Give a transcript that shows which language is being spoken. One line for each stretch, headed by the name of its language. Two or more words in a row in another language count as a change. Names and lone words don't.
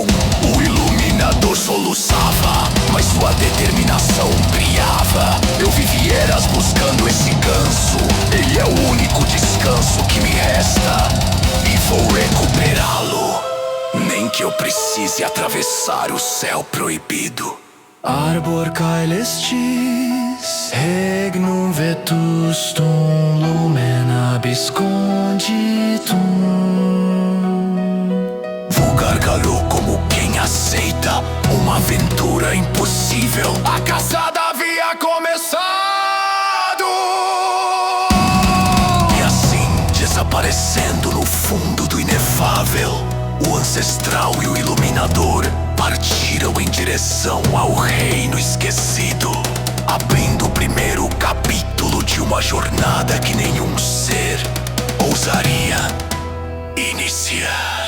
Portuguese: O iluminador soluçava, mas sua determinação brilhava. Eu vivi eras buscando esse ganso, ele é o único descanso que precise atravessar o céu proibido.
Latin: Arbor caelestis, regnum vetustum, lumen absconditum.
Portuguese: Vou gargalhou como quem aceita uma aventura impossível. A caçada havia começado. E assim, desaparecendo no fundo do inefável, o ancestral e o iluminador partiram em direção ao reino esquecido, abrindo o primeiro capítulo de uma jornada que nenhum ser ousaria iniciar.